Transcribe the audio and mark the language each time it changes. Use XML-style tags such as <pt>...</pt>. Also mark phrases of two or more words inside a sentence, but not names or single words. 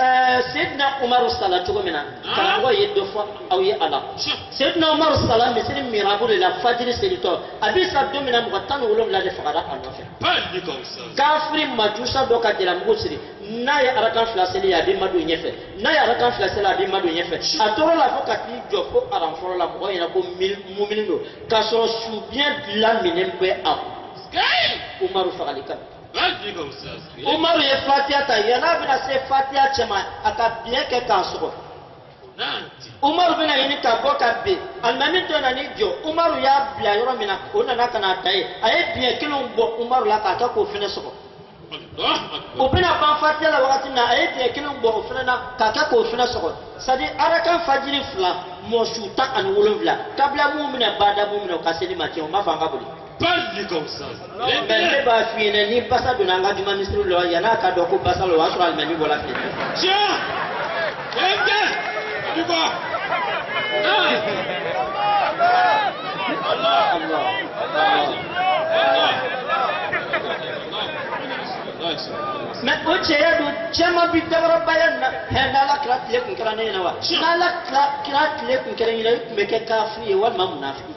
<bm>Sayyidina Umar sala cogo min na karamɔgɔ ye dɔ fɔ aw ye a la Sayyidina Umar sala misiri mirabu de la fajiri selitɔ a bɛ sa don min na mɔgɔ 17 de fagara a nɔfɛ kafiri majusa dɔ ka jɛlamugu siri n'a ye arakan 2 seli a bɛ ma don ɲɛfɛ n'a ye arakan 2 seli a bɛ ma don ɲɛfɛ a tora la fo ka t'i jɔ fo aran fɔlɔ la mɔgɔ ɲɛna ko mumini don k'a sɔrɔ subiɲɛ laminen bɛ a kun Umaru fagali kan Umaru ye Fatiha ta yana bɛna se Fatiha cɛ ma a ka biɲɛ kɛ k'a sɔgɔ Umaru bɛna ɲini ka bɔ ka ben alimami dɔ nana jɔ Umaru y'a bila yɔrɔ min na o nana ka n'a da ye a ye biɲɛ kelenw bɔ Umaru la k'a kɛ k'o fɛnɛ sɔgɔ o bɛna ban Fatiha la wagati min na a ye biɲɛ kelenw bɔ o fɛnɛ na k'a kɛ k'o fɛnɛ sɔgɔ</bm> <fr>c'est à dire</fr> <bm>arakan fajiri 2 mɔsu 17 kabila mun minɛ bada mun minɛ o ka seli ma tiɲɛ o ma fɔ an ka boli mais ne b'a f'i ɲɛna ni basa donna an ka juma misiri la yan'a ka dɔn ko basa la o y'a sɔrɔ alimami bɔra fiɲɛ mais o cɛya don cɛman bi dabarabaya na n'ala kira tile kun kɛra ne ɲɛna wa n'ala kira tile kun kɛra ɲɛna i tun bɛ kɛ kafiri ye walima munafiki</bm>